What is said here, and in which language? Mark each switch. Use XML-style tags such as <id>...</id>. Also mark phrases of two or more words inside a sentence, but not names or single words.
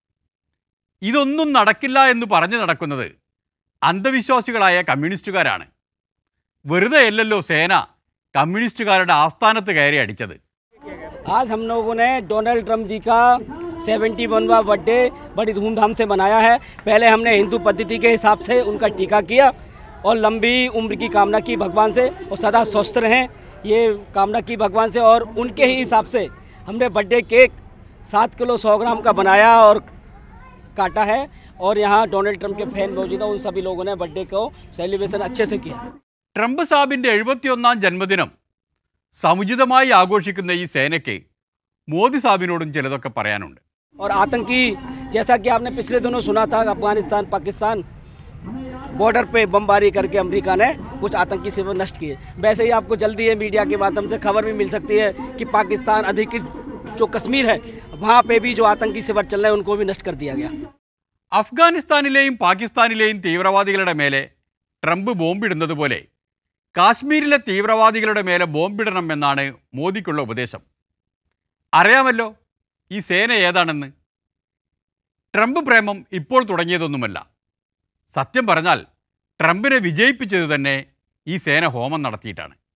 <ml>ഇതൊന്നും നടക്കില്ല എന്ന് പറഞ്ഞു നടക്കുന്നത് അന്ധവിശ്വാസികളായ കമ്മ്യൂണിസ്റ്റുകാരാണ്. വെറുതെയല്ലല്ലോ സേന കമ്മ്യൂണിസ്റ്റുകാരുടെ ആസ്ഥാനത്ത് കയറി അടിച്ചത്.</ml> <hi>आज हम लोगों ने डोनाल्ड ट्रंप जी का 71वां बर्थडे बड़ी धूमधाम से मनाया है. पहले हमने हिंदू पद्धति के हिसाब से उनका टीका किया और लंबी उम्र की कामना की भगवान से, और सदा स्वस्थ रहें ये कामना की भगवान से. और उनके ही हिसाब से हमने बर्थडे केक 7 किलो 100 ग्राम का बनाया और काटा है. और यहाँ डोनाल्ड ट्रंप के फैन मौजूद हैं, उन सभी लोगों ने बर्थडे को सेलिब्रेशन अच्छे से किया.</hi> <ml>ട്രംപ് സാബിൻ്റെ 71ാം ജന്മദിനം സമുചിതമായി ആഘോഷിക്കുന്ന ഈ സേനയ്ക്ക് മോദി സാബിനോടും ചിലതൊക്കെ പറയാനുണ്ട്.</ml> <hi>और आतंकी, जैसा कि आपने पिछले दिनों सुना था, अफगानिस्तान पाकिस्तान बॉर्डर पे बमबारी करके अमेरिका ने कुछ आतंकी शिविर नष्ट किए. वैसे ही आपको जल्दी ये मीडिया के माध्यम से खबर भी मिल सकती है कि पाकिस्तान अधिकृत जो कश्मीर है वहाँ पे भी जो आतंकी शिविर चल रहे हैं उनको भी नष्ट कर दिया गया.</hi> <ml>അഫ്ഗാനിസ്ഥാനിലെയും പാകിസ്ഥാനിലെയും തീവ്രവാദികളുടെ മേലെ ട്രംപ് ബോംബിടുന്നത് പോലെ കാശ്മീരിലെ തീവ്രവാദികളുടെ മേലെ ബോംബിടണം എന്നാണ് മോദിക്കുള്ള ഉപദേശം. അറിയാമല്ലോ ഈ സേന ഏതാണെന്ന്. ട്രംപ് പ്രേമം ഇപ്പോൾ തുടങ്ങിയതൊന്നുമല്ല. സത്യം പറഞ്ഞാൽ ട്രംപിനെ വിജയിപ്പിച്ചത് തന്നെ ഈ സേന ഹോമം നടത്തിയിട്ടാണ്.</ml>